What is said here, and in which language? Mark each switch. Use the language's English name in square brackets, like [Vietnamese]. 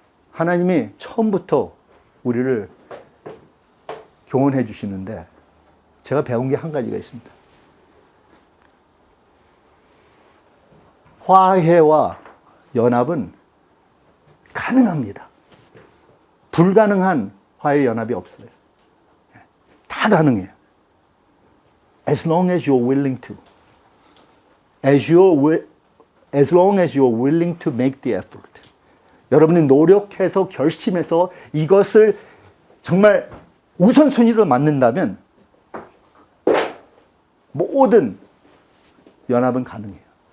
[Korean] 하나님이 처음부터 우리를 교훈해 주시는데 제가 배운 게 한 가지가 있습니다. 화해와 연합은 가능합니다. 불가능한 화해 연합이 없어요. 다 가능해요. [English] As long as you're willing to. As long as you're willing to make the effort. [Korean] 여러분이 노력해서 결심해서 이것을 정말 우선순위로 만든다면 모든 연합은 가능해요.